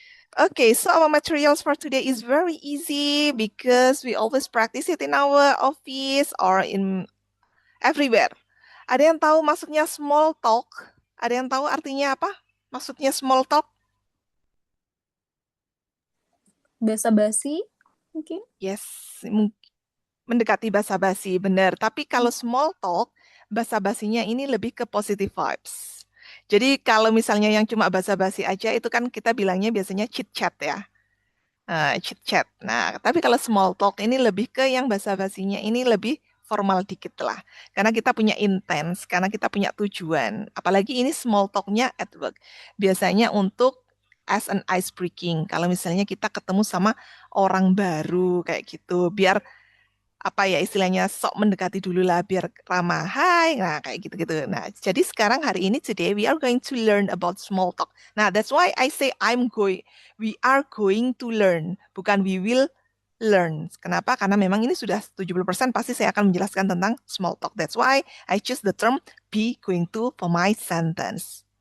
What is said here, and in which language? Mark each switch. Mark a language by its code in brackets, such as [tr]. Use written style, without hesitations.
[en] Okay, so our materials for today is very easy because we always practice it in our office or in everywhere. [id] Ada yang tahu maksudnya small talk? Ada yang tahu artinya apa? Maksudnya small talk? Basa-basi mungkin? Yes, mendekati basa-basi, benar. Tapi kalau small talk, basa-basinya ini lebih ke positive vibes. Jadi kalau misalnya yang cuma basa-basi aja, itu kan kita bilangnya biasanya chit-chat ya. Chit-chat. Nah, tapi kalau small talk ini lebih ke yang basa-basinya ini lebih formal dikit lah. Karena kita punya intens, karena kita punya tujuan. Apalagi ini small talk-nya at work. Biasanya untuk [en] as an ice breaking. [id] Kalau misalnya kita ketemu sama orang baru kayak gitu, biar apa ya istilahnya sok mendekati dulu lah biar ramah. Hai, nah kayak gitu-gitu. Nah, jadi sekarang hari ini [en] today we are going to learn about small talk. Nah, that's why I say we are going to learn, [id] bukan [en] we will learn. [id] Kenapa? Karena memang ini sudah 70% pasti saya akan menjelaskan tentang small talk. [en] That's why I choose the term be going to for my sentence.